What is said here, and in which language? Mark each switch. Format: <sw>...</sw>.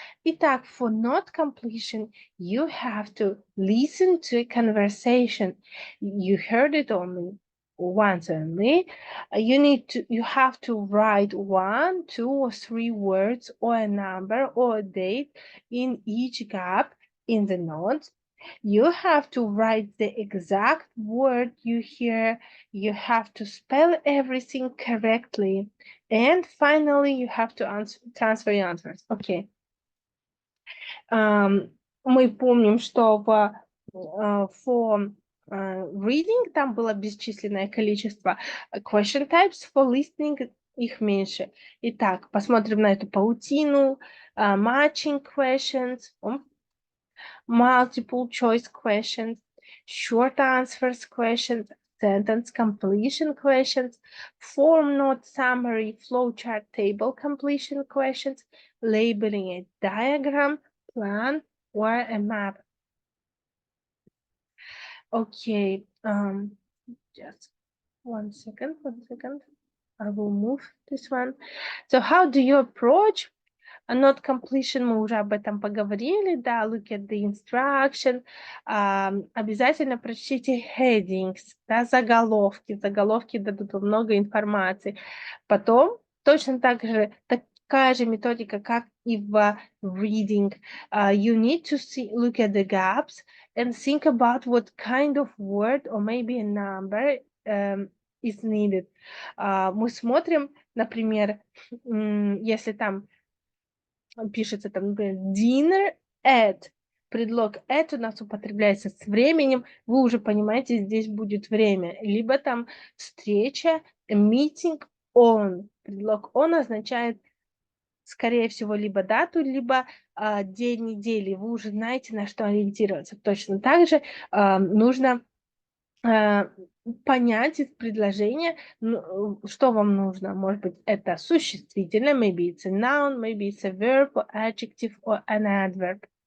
<en>Итак, for not completion, you have to listen to a conversation. You heard it only once only. You have to write 1, 2, or 3 words or a number or a date in each gap in the notes. You have to write the exact word you hear. You have to spell everything correctly. And finally, you have to transfer your answers. Okay.</en> <ru>Мы помним, что</ru> <en>for reading</en> <ru>там было бесчисленное количество</ru> <en>question types, for listening</en> <ru>их меньше. Итак, посмотрим на эту паутину.</ru> <en>Matching questions, multiple choice questions, short answers questions, sentence completion questions, form note summary, flowchart table completion questions, labeling a diagram, plan, or a map. Okay, just one second. I will move this one. So how do you approach a not completion?</en> <ru>Мы уже об этом поговорили, да,</ru> <en>look at the instruction.</en> <ru>Обязательно прочтите headings, да, заголовки. Заголовки дадут вам много информации. Потом точно так же, такая же методика, как и в reading.</ru> <en>You need to look at the gaps and think about what kind of word or maybe a number is needed.</en> <ru>Мы смотрим, например, если там пишется, там, например,</ru> <en>dinner at,</en> <ru>предлог at у нас употребляется с временем, вы уже понимаете, здесь будет время. Либо там встреча,</ru> <en>meeting on.</en> <ru>Предлог on означает, скорее всего, либо дату, либо день недели. Вы уже знаете, на что ориентироваться. Точно так же нужно понять из предложения, что вам нужно. Может быть, это существительное,</ru> <en>maybe it's a noun, maybe it's a verb, or adjective, or an adverb.</en>